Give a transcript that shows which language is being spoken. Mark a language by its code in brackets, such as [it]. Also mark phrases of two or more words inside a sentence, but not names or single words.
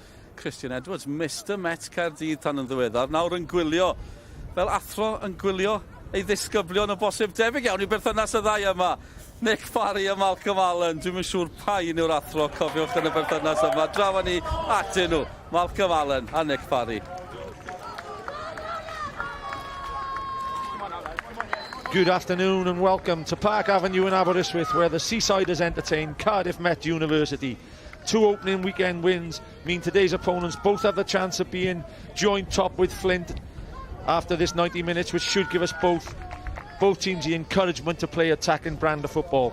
[cy] Christian Edwards, Mr Met Caerdydd tan yn ddiweddar. Nawr yn gwylio, fel athro yn gwylio ei ddisgyblion o bosib debyg iawn i berthynas y ddau yma. Nick Parry a Malcolm Allen. Dwi'n yn siŵr pa un yw'r athro, cofiwch yn y berthynas yma. Draw ni atyn nhw, Malcolm Allen a Nick Parry. [en] Good afternoon and welcome to Park Avenue in Aberystwyth, where the Seasiders entertain Cardiff Met University. 2 opening weekend wins mean today's opponents both have the chance of being joint top with Flint after this 90 minutes, which should give us both teams the encouragement to play attacking brand of football.